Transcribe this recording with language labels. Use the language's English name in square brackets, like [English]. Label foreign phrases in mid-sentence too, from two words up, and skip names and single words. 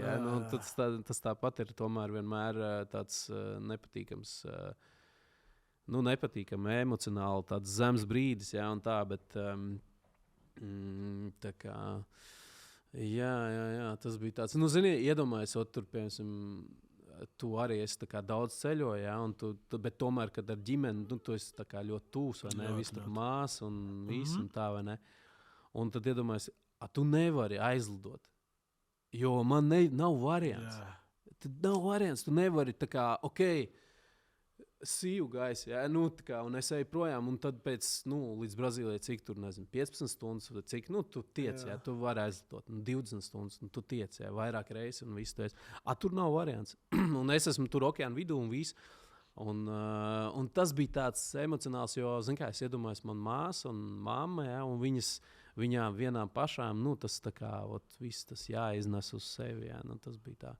[Latvian] Tas tāpat ir tomēr vienmēr tāds nepatīkams, emocionāli tāds zems brīdis, un tā, bet tā kā, jā, tas bija tāds, zini, iedomājies, tur, piemēram, tu arī esi daudz ceļoji, bet tomēr, kad ar ģimeni, tu esi ļoti tūs, vai ne? Viss tur māsa un viss un tā, vai ne? Un tad iedomājies, tu nevari aizlidot, jo man nav variants. Tad nav variants, tu nevari [English] see you guys, [Latvian] un es eju projām, un tad pēc, līdz Brazīlijai, cik tur, 15 stundas, cik, tu tiec, tu vari aizlidot, 20 stundas, tu tiec, vairāk reizes, un viss tu esi. Tur nav variants. Un es esmu tur okeāna vidū un viss. Un tas bija tāds emocionāls, jo, zin kā, es iedomājos, man māsa un mamma, un viņām vienām pašām, tas tā kā, viss tas jāiznes uz sevi, tas bija tā.